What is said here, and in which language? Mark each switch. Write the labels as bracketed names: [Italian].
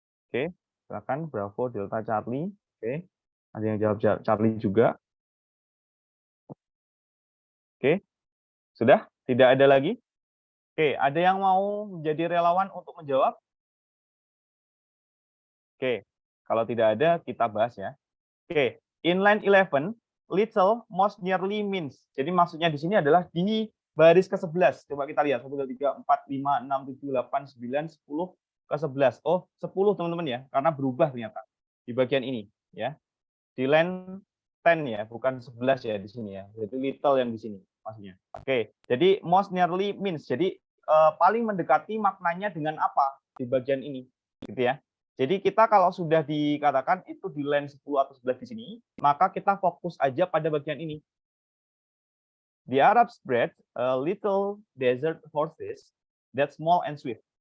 [Indonesian] Oke, silakan Bravo, Delta, Charlie. Oke. Ada yang jawab Charlie juga. Oke. Sudah? Tidak ada lagi? Oke, ada yang mau menjadi relawan untuk menjawab? Oke, kalau tidak ada, kita bahas ya. [English] Oke, in line 11, little most nearly means. [Indonesian] Jadi maksudnya di sini adalah di baris ke-11. Coba kita lihat, 1, 2, 3, 4, 5, 6, 7, 8, 9, 10, ke-11. Oh, 10 teman-teman ya, karena berubah ternyata di bagian ini ya. Di line 10 ya, bukan 11 ya di sini ya. Jadi little yang di sini maksudnya. Oke, jadi [English] most nearly means. [Indonesian] Jadi paling mendekati maknanya dengan apa di bagian ini, gitu ya. Jadi kita kalau sudah dikatakan itu di line 10 atau 11 di sini, maka kita fokus aja pada bagian ini. [English] The Arabs bred a little desert horses that small and swift.